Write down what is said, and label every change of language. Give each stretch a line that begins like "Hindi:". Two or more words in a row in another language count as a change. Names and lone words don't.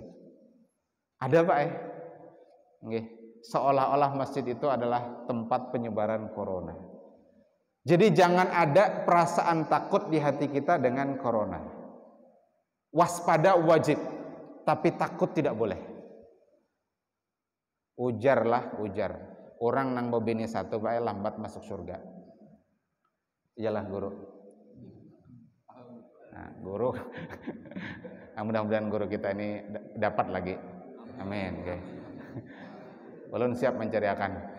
Banjar: Ada Pak nggih, seolah-olah masjid itu adalah tempat penyebaran corona. Jadi jangan ada perasaan takut di hati kita dengan corona. Waspada wajib, tapi takut tidak boleh. Ujar. Orang nang bebini satu bae lambat masuk surga. Iyalah guru. Nah, guru. Mudah-mudahan guru kita ini dapat lagi. Amin. Okay. Ulun siap mencariakan.